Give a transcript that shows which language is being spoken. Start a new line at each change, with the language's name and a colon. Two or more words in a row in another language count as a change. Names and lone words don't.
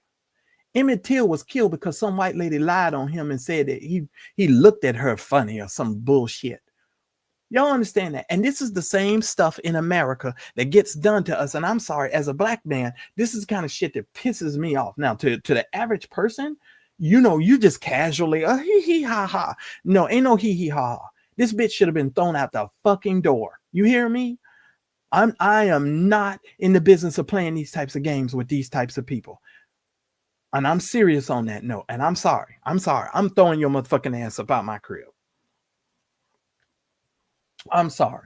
English: Emmett Till was killed because some white lady lied on him and said that he looked at her funny or some bullshit. Y'all understand that? And this is the same stuff in America that gets done to us. And I'm sorry, as a black man, this is the kind of shit that pisses me off. Now, to the average person, you just casually, hee hee ha ha. No, ain't no hee hee ha ha. This bitch should have been thrown out the fucking door. You hear me? I am not in the business of playing these types of games with these types of people. And I'm serious on that note. And I'm sorry. I'm throwing your motherfucking ass up out my crib. I'm sorry.